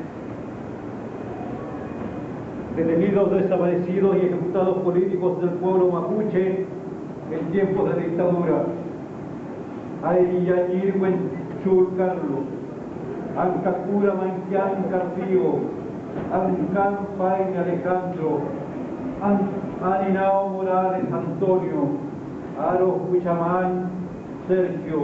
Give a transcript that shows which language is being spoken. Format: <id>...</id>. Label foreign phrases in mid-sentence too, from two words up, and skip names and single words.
<es>Detenidos, desaparecidos y ejecutados políticos del pueblo mapuche en tiempos de dictadura. Ayañirwen Chul Carlos, Ancacura Manquián Carpío, Ancan Paine Alejandro, Aninao Morales Antonio, Aro Huichamán Sergio,</es>